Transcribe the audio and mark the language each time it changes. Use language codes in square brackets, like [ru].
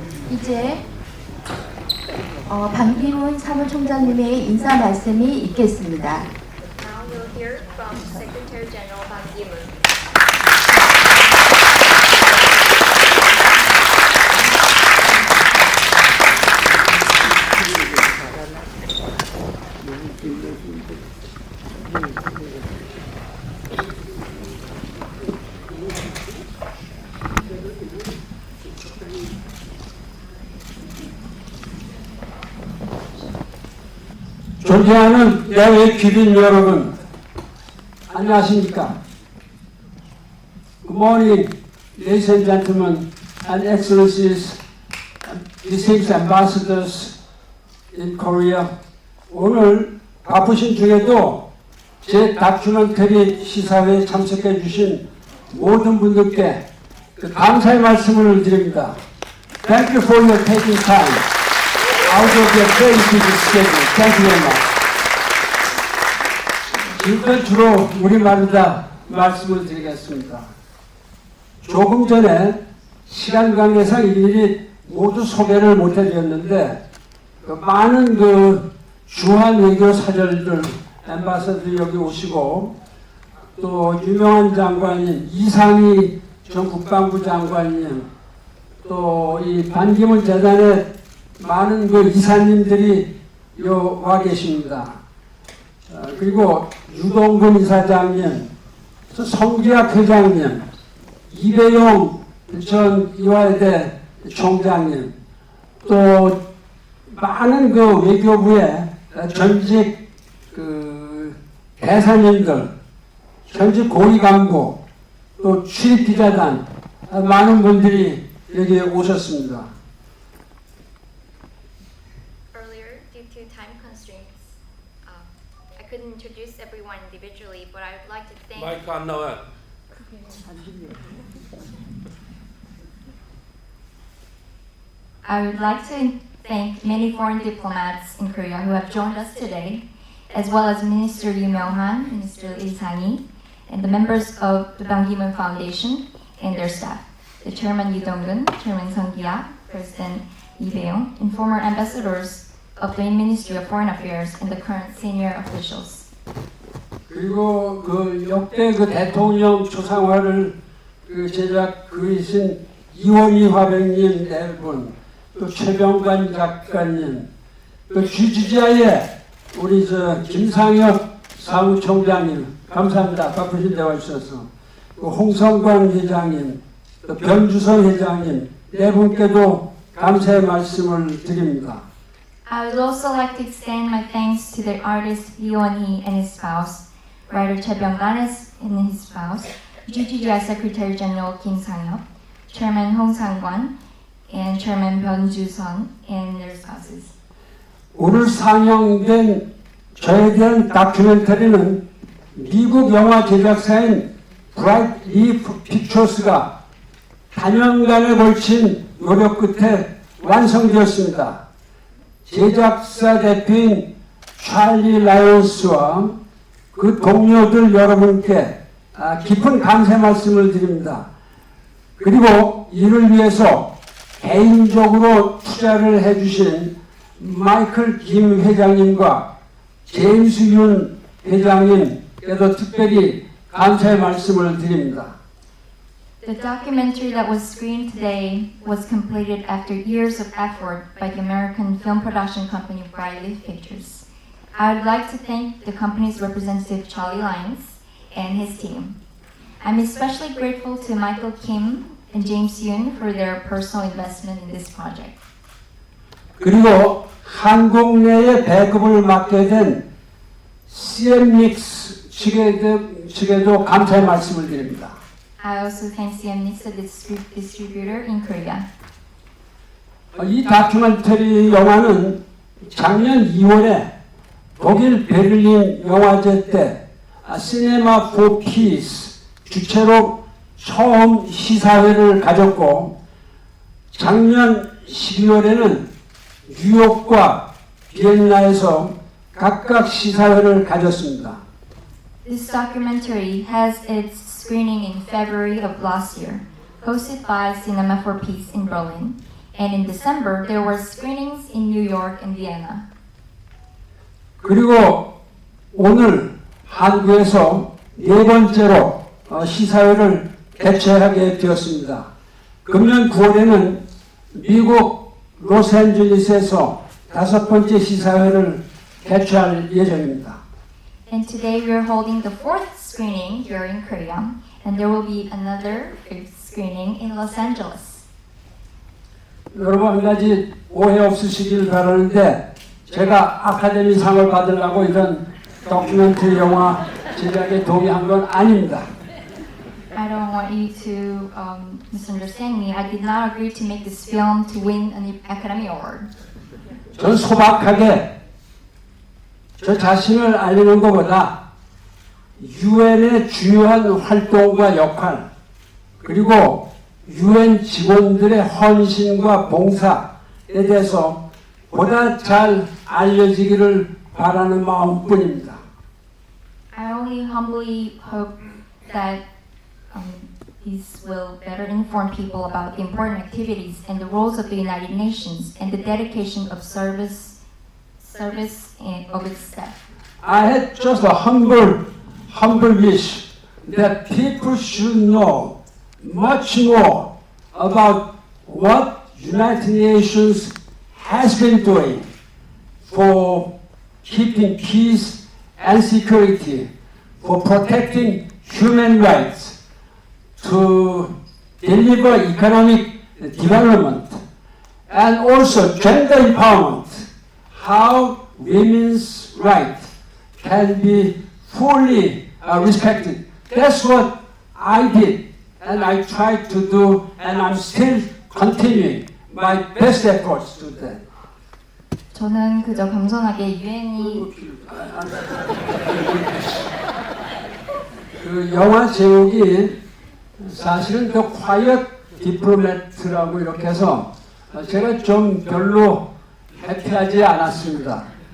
[ko] 이제 방기문 사무총장님의 인사 말씀이 있겠습니다. [en] now we'll hear from Secretary General Ban Ki-moon. [ko] 존경하는 야외 귀빈 여러분, 안녕하십니까? [en] Good morning, ladies and gentlemen, and excellencies, distinguished ambassadors in Korea. [ko] 오늘 바쁘신 중에도 제 다큐멘터리 시사회에 참석해 주신 모든 분들께 감사의 말씀을 드립니다. [en] Thank you for your taking time out of your very busy schedule. Thank you very much. [ko] 지금까지 주로 우리말로다 말씀을 드리겠습니다. 조금 전에 시간 관계상 일일이 모두 소개를 못 해드렸는데 많은 주한 외교 사절들 엠바서더들이 여기 오시고 또 유명한 장관인 이상희 전 국방부 장관님 또 이 반기문 재단의 많은 그 이사님들이 와 계십니다. 그리고 유동근 이사장님, 성기학 회장님, 이배용 전 이화여대 총장님, 또 많은 그 외교부의 전직 그 대사님들, 전직 고위 간부, 또 출입 기자단 많은 분들이 여기에 오셨습니다. [en] Earlier, due to time constraints, I couldn't introduce everyone individually, but I would like to thank. [ko] 마이크 안 나와요. [en] I would like to thank many foreign diplomats in Korea who have joined us today, as well as Minister Lee Myung-han, Minister Lee Sang-hee, and the members of the Ban Ki-moon Foundation and their staff, the Chairman Yu Dong-gun, Chairman Sung Ki-ah, President Lee Bae-yong, and former ambassadors of the Ministry of Foreign Affairs and the current senior officials. [ko] 그리고 그 역대 그 대통령 초상화를 그 제작 그리신 이원희 화백님 네 분, 또 최병관 작가님, 또 주지자의 우리 저 김상혁 사무총장님 감사합니다. 바쁘신데 와주셔서 또 홍성광 회장님, 또 변주선 회장님 네 분께도 감사의 말씀을 드립니다. [en] I would also like to extend my thanks to the artist Lee Won-hee and his spouse, writer Choi Byung-gun and his spouse, GGGI Secretary General Kim Sang-hyuk, Chairman Hong Sang-kwan, and Chairman Byun Ju-sun and their spouses. [ko] 오늘 상영된 저에 대한 다큐멘터리는 미국 영화 제작사인 브라이트 리프 픽처스가 단연간에 걸친 노력 끝에 완성되었습니다. 제작사 대표인 찰리 라이언스와 그 동료들 여러분께 깊은 감사 말씀을 드립니다. 그리고 이를 위해서 개인적으로 투자를 해주신 마이클 김 회장님과 제임스 윤 회장님께도 특별히 감사의 말씀을 드립니다. [en] The documentary that was screened today was completed after years of effort by the American film production company Brightleaf Pictures. I would like to thank the company's representative Charlie Lyons and his team. I'm especially grateful to Michael Kim and James Yoon for their personal investment in this project. [ko] 그리고 한국 내에 배급을 맡게 된 CMMix 측에도 감사의 말씀을 드립니다. [en] I also thank CMNIX, the distributor in Korea. [ko] 이 다큐멘터리 영화는 작년 2월에 독일 베를린 영화제 때 시네마 포 피스 주최로 처음 시사회를 가졌고 작년 12월에는 뉴욕과 비엔나에서 각각 시사회를 가졌습니다. [en] This documentary has its screening in February of last year, hosted by Cinema for Peace in Berlin, and in December there were screenings in New York and Vienna. [ko] 그리고 오늘 한국에서 네 번째로 시사회를 개최하게 되었습니다. 금년 9월에는 미국 로스앤젤레스에서 다섯 번째 시사회를 개최할 예정입니다. [en] And today we are holding the fourth screening here in Korea, and there will be another fifth screening in Los Angeles. [ko] 여러분 한 가지 오해 없으시길 바라는데 제가 아카데미상을 받으려고 이런 다큐멘터리 영화 제작에 동의한 건 아닙니다. [en] I don't want you to misunderstand me. I did not agree to make this film to win an Academy Award. [ko] 전 소박하게 저 자신을 알리는 것보다 유엔의 중요한 활동과 역할 그리고 유엔 직원들의 헌신과 봉사에 대해서 보다 잘 알려지기를 바라는 마음뿐입니다. [en] I only humbly hope that these will better inform people about the important activities and the roles of the United Nations and the dedication of service and of its staff. I had just a humble wish that people should know much more about what United Nations has been doing for keeping peace and security, for protecting human rights, to deliver economic development, and also gender empowerment, how women's rights can be fully respected. That's what I did, and I tried to do, and I'm still continuing my best efforts to that. [ko] 저는 그저 겸손하게 유엔이 그 영화 제목이 사실은 The Quiet Diplomat라고 이렇게 해서 제가 좀 별로 해피하지 않았습니다.